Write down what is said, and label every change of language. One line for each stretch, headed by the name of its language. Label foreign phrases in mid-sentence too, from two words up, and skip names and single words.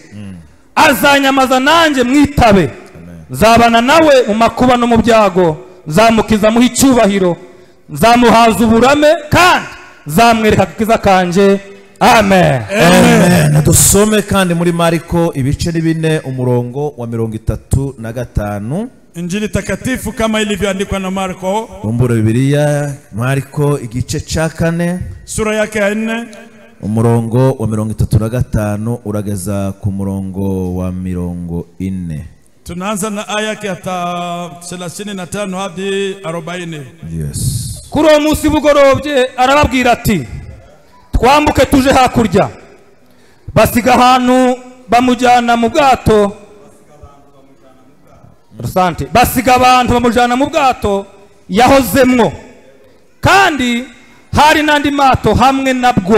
Kinyarwanda: Azanyamaza nanjye mwitabe. Nzabana nawe mu makuba no mu byago. Nzamukiza muha icyubahiro. Nzamuhaza uburame kandi nzamwereka akiza kanje. Amen. Amen. Dusome kandi muri Mariko ibice 4 umurongo wa 35.
Swahili: Injili takatifu kama ilivyoandikwa na Marko.
Kinyarwanda: Umburo Biblia Mariko igice cha 4
Swahili: sura yake ya 4
Kinyarwanda: umurongo wa 35 urageza ku murongo wa 40.
Swahili: Tunaanza na aya yake ya 35 hadi 40.
Kinyarwanda: Yes. Kuri uwo munsi bugorobye arababwira ati, twambuke tuje hakurya. Basiga ahantu bamujyana mu bwato. Basiga abantu bamujyana mu bwato yahozemwo, kandi hari n'andi mato hamwe nabwo.